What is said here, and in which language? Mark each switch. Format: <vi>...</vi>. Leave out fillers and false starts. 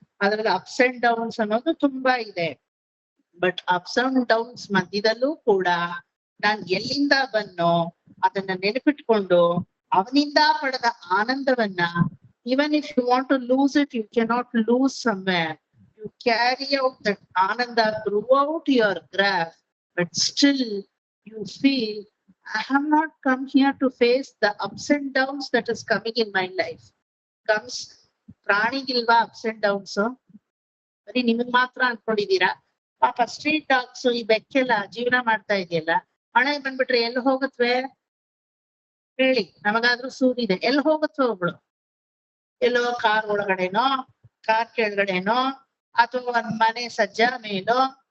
<kn>ಅದ್ರಲ್ಲಿ ups and downs ಅನ್ನೋದು ತುಂಬಾ ಇದೆ. ಬಟ್ ಅಪ್ಸ್ ಅಂಡ್ ಡೌನ್ಸ್ ಮಧ್ಯದಲ್ಲೂ ಕೂಡ ನಾನ್ ಎಲ್ಲಿಂದ ಬನ್ನೋ ಅದನ್ನ ನೆನಪಿಟ್ಕೊಂಡು ಅವನಿಂದ ಪಡೆದ ಆನಂದವನ್ನ,</kn> <en>even if you want to lose it, you cannot lose somewhere. You carry out that ananda throughout your graph, but still you feel, I have not come here to face the ups and downs that is coming in my life. Comes</en> <kn>ಪ್ರಾಣಿಗಿಲ್ವಾ</kn> <en>ups and downs?</en> <kn>ಬರೀ ನಿಮಗ್ ಮಾತ್ರ ಅನ್ಕೊಂಡಿದೀರಾ? ಪಾಪ street dogs, ಈ ಬೆಕ್ಕೆಲ್ಲ ಜೀವನ ಮಾಡ್ತಾ ಇದೆಯಲ್ಲ, ಮಳೆ ಬಂದ್ಬಿಟ್ರೆ ಎಲ್ಲಿ ಹೋಗತ್ವೆ ಹೇಳಿ? ನಮಗಾದ್ರೂ ಸೂರಿದೆ, ಎಲ್ಲಿ ಹೋಗತ್ವೆ ಒಬ್ಳು? ಎಲ್ಲೋ ಕಾರ್ ಒಳಗಡೆನೋ, ಕಾರ್ ಕೆಳಗಡೆನೋ, ಅಥವಾ ಒಂದ್ ಮನೆ ಸಜ್ಜ ಮೇಲೋ.</kn>